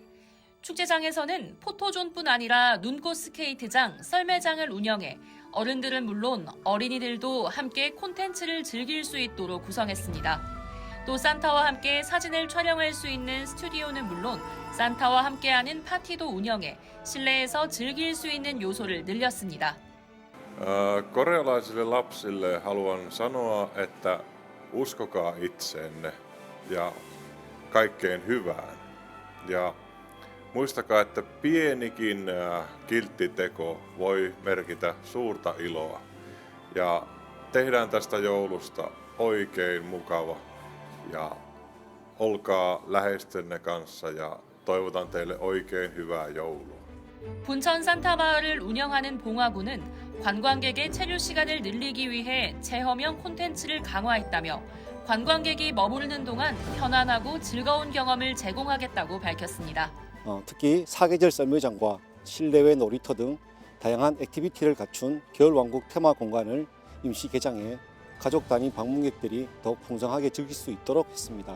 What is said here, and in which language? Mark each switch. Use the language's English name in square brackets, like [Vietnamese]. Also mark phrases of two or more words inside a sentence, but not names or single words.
[Korean] 축제장에서는 포토존뿐 아니라 눈꽃 스케이트장, 썰매장을 운영해 어른들은 물론 어린이들도 함께 콘텐츠를 즐길 수 있도록 구성했습니다. 또 산타와 함께 사진을 촬영할 수 있는 스튜디오는 물론 산타와 함께하는 파티도 운영해 실내에서 즐길 수 있는 요소를 늘렸습니다. [Finnish] Korealaisille lapsille haluan sanoa, että uskokaa itseenne ja kaikkeen hyvään. Ja muistakaa, että pienikin kiltti teko voi merkitä suurta iloa. Ja tehdään tästä joulusta oikein mukava ja olkaa läheistenne kanssa ja toivotan teille oikein hyvää joulua. [Korean] 분천 산타 마을을 운영하는 봉화군은 관광객의 체류 시간을 늘리기 위해 체험형 콘텐츠를 강화했다며 관광객이 머무르는 동안 편안하고 즐거운 경험을 제공하겠다고 밝혔습니다. 특히 사계절 썰매장과 실내외 놀이터 등 다양한 액티비티를 갖춘 겨울왕국 테마 공간을 임시 개장해 가족 단위 방문객들이 더욱 풍성하게 즐길 수 있도록 했습니다.